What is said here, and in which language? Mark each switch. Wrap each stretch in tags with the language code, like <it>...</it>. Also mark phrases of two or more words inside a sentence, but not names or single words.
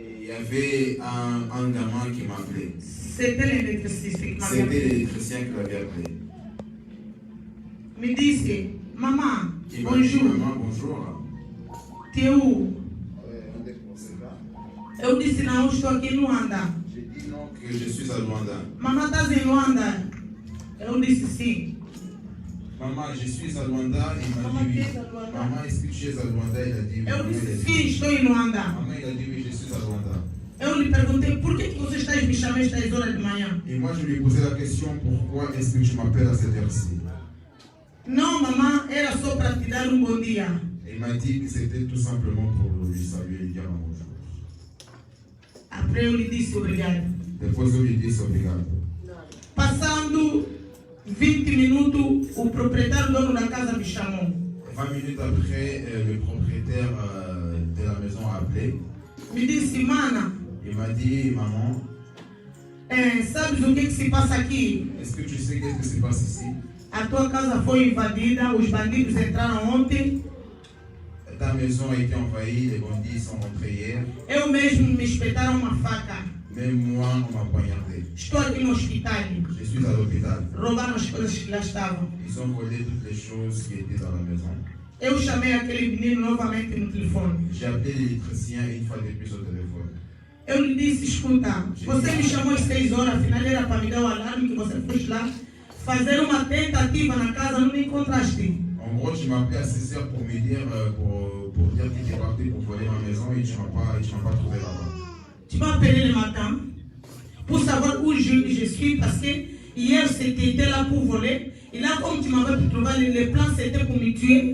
<fr>y avait un gamin qui m'appelait. C'était l'électricien qui m'avait C'était appelé. l'électricien qui l'avait appelé.</fr> <pt>Me disse, maman,</pt> <fr>Il m'a dit, bonjour, maman, bonjour. tu es où? On est commencé là.</fr> <pt>Eu disse, não, estou aqui em Luanda.</pt> <fr>J'ai dit non, que je suis à Luanda. Maman,</fr> <pt>estás em Luanda? Eu disse sim.</pt> <fr>Maman, je suis à Luanda. Il m'a Maman, dit tu oui. es à Luanda? Maman, est-ce que tu es à Luanda? Il a dit oui.</fr> <pt>Eu</pt> <fr>Maman, il a</fr> <pt>disse</pt> <fr>dit</fr> <pt>sim, estou em Luanda.</pt> <fr>Maman, il a dit oui, je suis à Luanda.</fr> <pt>Eu lhe perguntei, por que você está me chamando estas horas de manhã?</pt> <fr>Et moi, je lui ai posé la question, pourquoi est-ce que tu m'appelles à cette heure-ci?</fr> <pt>Não, mamãe, era só para te dar bom dia.</pt> <fr>Il m'a dit que c'était tout simplement pour lui saluer et lui dire un bonjour. Après,</fr> <pt>eu lhe disse obrigado. Depois eu lhe disse obrigado. Passando 20 minutos, o proprietário dono da casa me chamou.</pt> <fr>20 minutes après, le propriétaire de la maison a appelé.</fr> <pt>Me disse, mana,</pt> <fr>Il m'a dit, maman,</fr> <pt>sabes o que se passa aqui?</pt> <fr>est-ce que tu sais qu'est-ce qui se passe ici?</fr> <pt>A tua casa foi invadida, os bandidos entraram ontem.</pt> <fr>Ta maison a été envahie, les bandits sont rentrés hier.</fr> <pt>Eu mesmo me espetaram uma faca.</pt> <fr>Même moi, on m'a poignardé.</fr> <pt>Estou aqui no hospital.</pt> <fr>Je suis à l'hôpital.</fr> <pt>Roubaram as coisas que lá estavam.</pt> <fr>Ils ont volé toutes les choses qui étaient dans la maison.</fr> <pt>Eu chamei aquele menino novamente no telefone.</pt> <fr>J'ai appelé l'électricien une fois de plus au téléphone.</fr> <pt>Eu lhe disse, escuta, você me chamou às 6 horas, afinal era para me dar o alarme que você foi lá fazer uma tentativa na casa, não me encontraste.</pt> <fr>En gros, tu m'as appelé à 6 heures pour me dire, pour dire que tu es parti pour voler ma maison et tu m'as pas trouvé là-bas. Tu m'as appelé le matin pour savoir où je suis parce que hier c'était là pour voler. Et là, comme tu m'avais trouvé, les plans c'était pour me tuer.</fr>